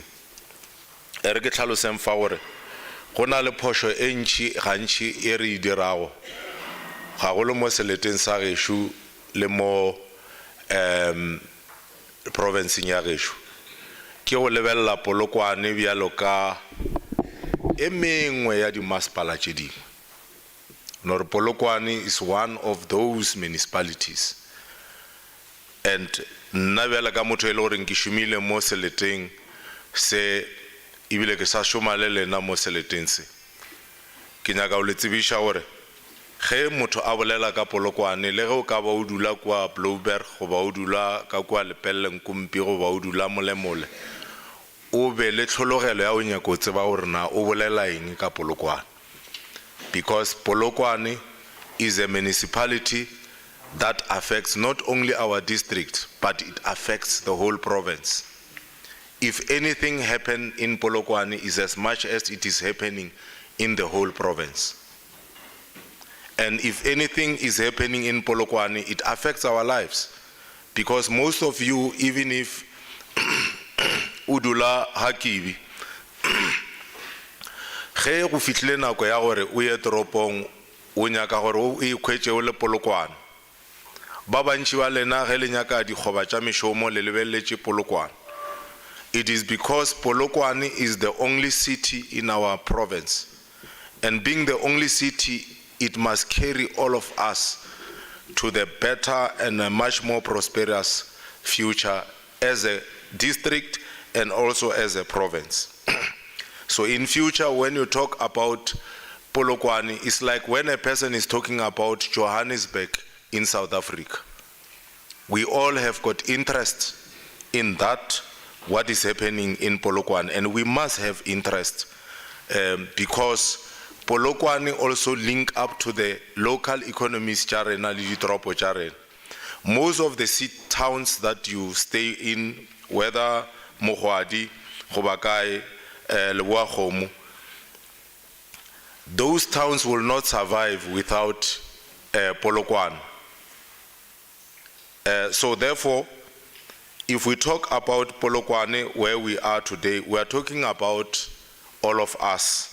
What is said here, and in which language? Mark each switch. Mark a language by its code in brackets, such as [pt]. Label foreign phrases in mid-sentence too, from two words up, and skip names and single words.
[nso] Re ke tlhaloseng fa gore go na le phošo e ntši gantši e re e dirago gagolo mo seleteng sa gešo le mo provinceng ya gešo, ke go lebelela Polokwane bjalo ka e mengwe ya dimasepala tše dingwe. [en] Nor Polokwane is one of those municipalities. [nso] And nna bjale ka motho e le goreng ke šomile mo seleteng se ebile ke sa šoma le lena mo seleteng se, ke nyaka go le tsebiša gore ge motho a bolela ka Polokwane le ge o ka ba o dula kwa Blouberg goba o dula ka kwa Lepelle Nkumpi goba o dula Molemole, o be le tlhologelo ya o nyaka o tseba gore na o bolela eng ka Polokwane. [en] Because Polokwane is a municipality that affects not only our district, but it affects the whole province. If anything happens in Polokwane, is as much as it is happening in the whole province. And if anything is happening in Polokwane, it affects our lives. Because most of you, even if [nso] udula hakibi, ge go fitlile nako ya gore o ye toropong o nyaka gore o ikhwetse o le Polokwane, ba bantši ba lena ge le nyaka dikgoba tša mešomo le lebelletše Polokwane. [en] It is because Polokwane is the only city in our province, and being the only city, it must carry all of us to the better and a much more prosperous future as a district and also as a province. So in future, when you talk about Polokwane, it's like when a person is talking about Johannesburg in South Africa. We all have got interest in that, what is happening in Polokwane, and we must have interest because Polokwane also link up to the local economies [nso] tša rena le ditoropo tša rena. [en] Most of the towns that you stay in, whether Mogwadi, Gobakai, Leboa Kgomo, those towns will not survive without Polokwane. So therefore, if we talk about Polokwane where we are today, we are talking about all of us.